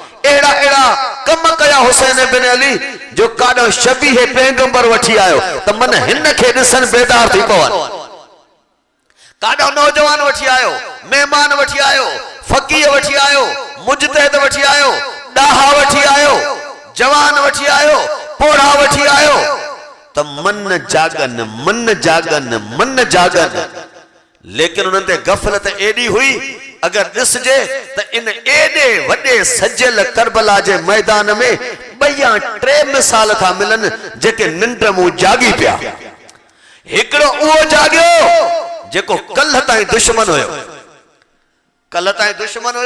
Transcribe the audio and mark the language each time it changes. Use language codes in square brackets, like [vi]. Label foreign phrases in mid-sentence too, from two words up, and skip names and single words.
[sd] अहिड़ा अहिड़ा कम कया हुसैन बिन अली जो काॾो शबीह पैगंबर वठी आयो त मन हिन खे ॾिसण बेदार थी पवनि। काॾो नौजवान वठी आयो, महिमान वठी आयो, फ़क़ीह वठी आयो, मुजतहिद वठी आयो, ॾाहा वठी आयो, जवान वठी आयो, पोढ़ा वठी आयो त मन जागन, मन जागन, मन जागन। लेकिन उन्हनि ते गफ़लत एॾी हुई, अगरि ॾिसजे त इन एॾे वॾे सजियल करबला जे मैदान में ॿ या टे मिसाल था मिलनि जेके निंड मूं जागी पिया। हिकिड़ो उहो जागियो जेको कल्ह ताईं दुश्मन हुयो, कल्ह ताईं दुश्मन हुयो।